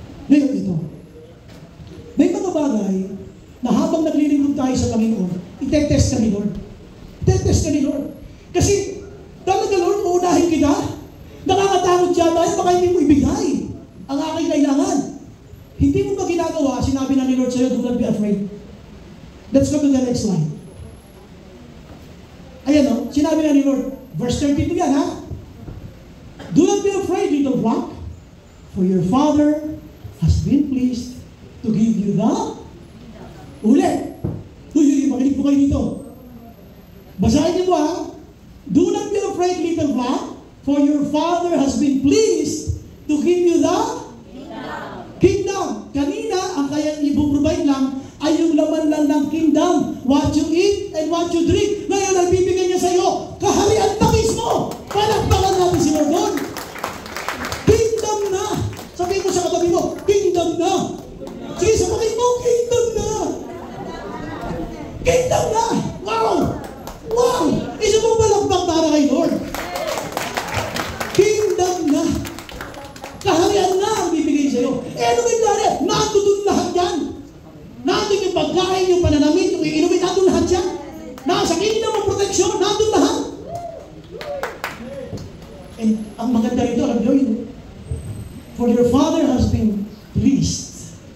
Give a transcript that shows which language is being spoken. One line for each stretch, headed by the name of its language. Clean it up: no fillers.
Filipino: Ngayon ito, may mga bagay na habang naglilingkod tayo sa Panginoon, itetest ka ni Lord. Itetest ka ni Lord. Kasi, talaga Lord, uunahin kita. Nakakatakot siya tayo, baka hindi mo ibigay ang aking kailangan. Hindi mo ba ginagawa, sinabi na ni Lord sa'yo,
English: do not be afraid. Let's go to the next slide.
Filipino: Ayan o, sinabi na ni Lord, verse 32 yan ha.
English: Do not be afraid, little flock, for your Father has been pleased to give you the
Filipino: ulit. Makinig po kayo dito. Basahin niyo po ha.
English: Do not be afraid, little flock, for your Father has been pleased to give you the kingdom.
Filipino: Kanina, ang kaya i-provide lang ay yung laman lang ng kingdom.
English: What you eat and what you drink.
Filipino: Ngayon, nagbibigay niya sa iyo, kaharian na mismo. Palakpakan natin si Lord doon. Kingdom na. Sabihin mo sa katabi mo, kingdom na. Sige, sabihin mo, kingdom na. Kingdom na. Wow! Wow! Isa mong palakpak para kay Lord. Kingdom na. Kaharian na ang bibigay sa iyo. Eh, ano may klare? Nandun lahat yan. Nandun yung pagkain, yung pananamit, yung iinumin, nandun lahat yan. Nasa kingdom ng proteksyon, nandun lahat.
English: And
Filipino: ang maganda rito, alam nyo yun,
English: for your Father has been pleased.